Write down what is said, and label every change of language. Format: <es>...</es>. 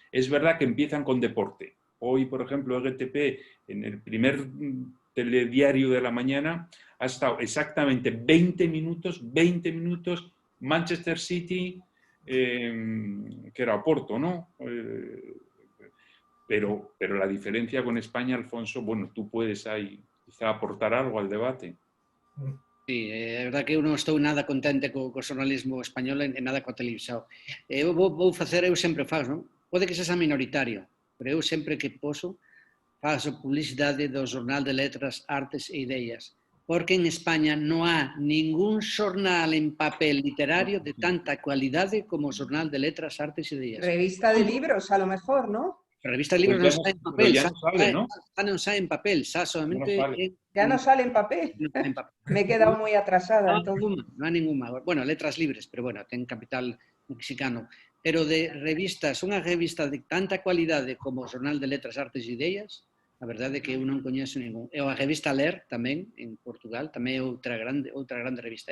<es>Es verdad que empiezan con deporte. Hoy, por ejemplo, RTP, en el primer telediario de la mañana, ha estado exactamente 20 minutos, Manchester City, que era Oporto, ¿no? Pero la diferencia con España, Alfonso, bueno, tú puedes ahí quizá aportar algo al debate.</es> <gl>Sí, é verdade que eu non estou nada contente co xornalismo español e nada coa televisión. Eu sempre faço, non? Pode que sexa minoritario, pero eu sempre que poso faço publicidade do Jornal de Letras, Artes e Ideas.</gl> <es>porque en España no hay ningún jornal en papel literario de tanta calidad como Jornal de Letras, Artes y Ideas. Revista de libros, a lo mejor, ¿no? La revista de libros no sale en papel, ya no sale, ¿no? no sale en papel, sale solamente Ya no sale en papel. en papel. Me he quedado muy atrasada. No hay ninguna. Bueno, Letras Libres, pero bueno, ten capital mexicano.</es> <gl>Pero de revistas, unha revista de tanta cualidade como o Jornal de Letras, Artes e Ideas, a verdade é que eu non coñezo ningún. E a revista Ler, tamén, en Portugal, tamén é outra grande revista.</gl>